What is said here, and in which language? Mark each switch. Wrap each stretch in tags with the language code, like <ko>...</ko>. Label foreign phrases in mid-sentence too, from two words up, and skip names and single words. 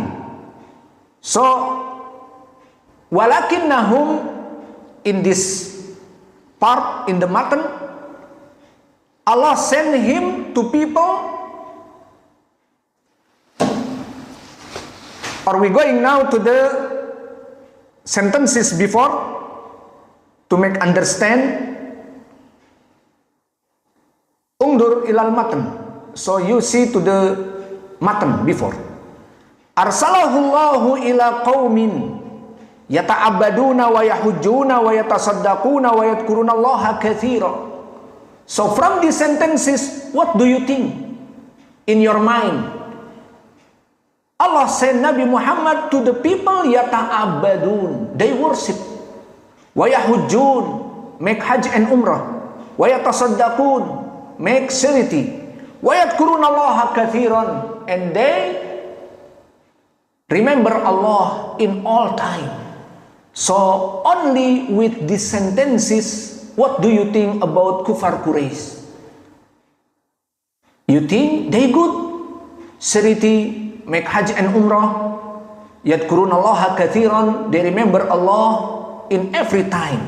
<en>So walakinnahum, in this part in the matan, Allah sent him to people. Are we going now to the sentences before to make understand?</en> <ar>انظر إلى المتن.</ar> <en>So you see to the matan before.</en> <ar>أرسله الله إلى قوم يتعبدون ويحجون ويتصدقون ويذكرون الله كثيرا.</ar> <en>So from these sentences, what do you think in your mind? Allah sent Nabi Muhammad to the people yata'abbadun, they worship.</en> <ar>ويحجون,</ar> <en>make hajj and umrah.</en> <ar>ويتصدقون,</ar> <en>make charity.</en> <ar>ويذكرون الله كثيرا,</ar> <en>and they remember Allah in all time. So only with these sentences, what do you think about Kufar Quraisy? You think they good? Charity, make hajj and umrah,</en> <ar>يذكرون الله كثيرا,</ar> <en>they remember Allah in every time.</en>